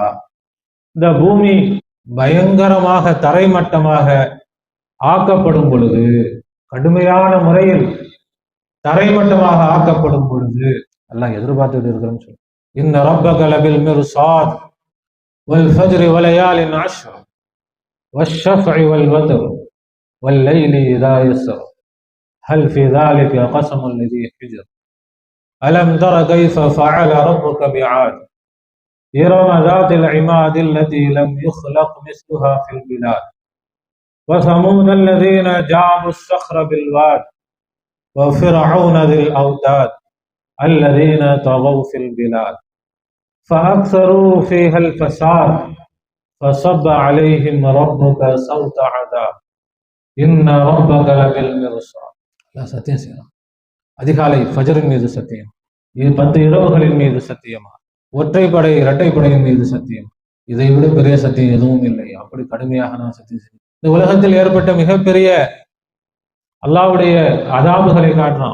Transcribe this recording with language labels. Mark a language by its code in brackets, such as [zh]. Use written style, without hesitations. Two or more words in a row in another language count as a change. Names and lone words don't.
[ta] இந்த பூமி பயங்கரமாக தரைமட்டமாக ஆக்கப்படும் பொழுது, கடுமையான முறையில் தரைமட்டமாக ஆக்கப்படும் பொழுது எல்லாம் எதிர்பார்த்துட்டு இருக்கிறேன்னு சொல்லு. [ar] إن ربك لبال مرصاد والفجر وليال عشر والشفع والوتر والليل إذا يسر هل في ذلك قسم لذي حجر ألم تر كيف فعل ربك بعاد إرم ذات العماد التي لم يخلق مثلها في البلاد وثمود الذين جابوا الصخر بالواد وفرعون ذي الأوتاد الذين طغوا في البلاد فأكثروا فيها الفساد فصب عليهم ربك صوت عذاب إن ربك لبالمرصاد. [ta] சத்தியம் செய்யலாம். அதிகாலை ஃபஜரின் மீது சத்தியம், 10 இரவுகளின் மீது சத்தியமா, ஒற்றைப்படை இரட்டைப்படையின் மீது சத்தியம், இதை விட பெரிய சத்தியம் எதுவும் இல்லை. அப்படி கடுமையாக நான் சத்தியம் செய்வேன். இந்த உலகத்தில் ஏற்பட்ட மிகப்பெரிய அல்லாஹ்வுடைய அதாபுகளை காட்டுறான்.